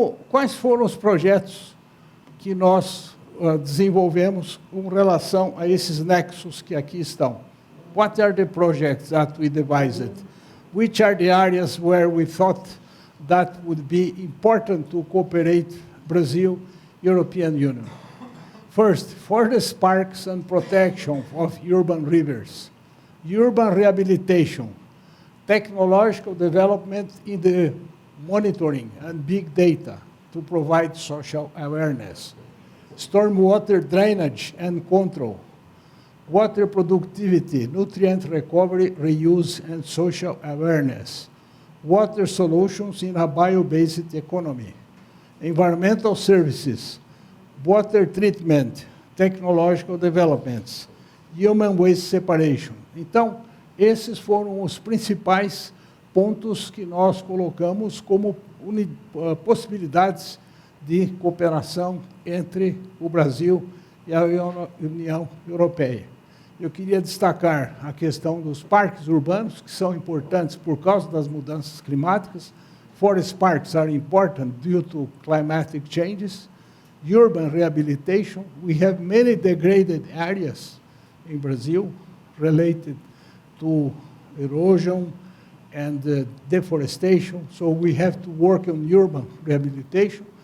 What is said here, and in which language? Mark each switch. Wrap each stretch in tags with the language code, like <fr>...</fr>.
<pt>Quais foram os projetos que nós desenvolvemos com relação a esses nexos que aqui estão?</pt> <en>What are the projects that we devised? Which are the areas where we thought that would be important to cooperate Brazil, European Union? First, forest parks and protection of urban rivers, urban rehabilitation, technological development in the monitoring and big data to provide social awareness, stormwater drainage and control, water productivity, nutrient recovery, reuse, and social awareness, water solutions in a bio-based economy, environmental services, water treatment, technological developments, human waste separation.</en> <pt>Então, esses foram os principais pontos que nós colocamos como possibilidades de cooperação entre o Brasil e a União Europeia. Eu queria destacar a questão dos parques urbanos, que são importantes por causa das mudanças climáticas.</pt> <en>Forest parks are important due to climatic changes. Urban rehabilitation, we have many degraded areas in Brazil related to erosion and deforestation, so we have to work on urban rehabilitation.</en>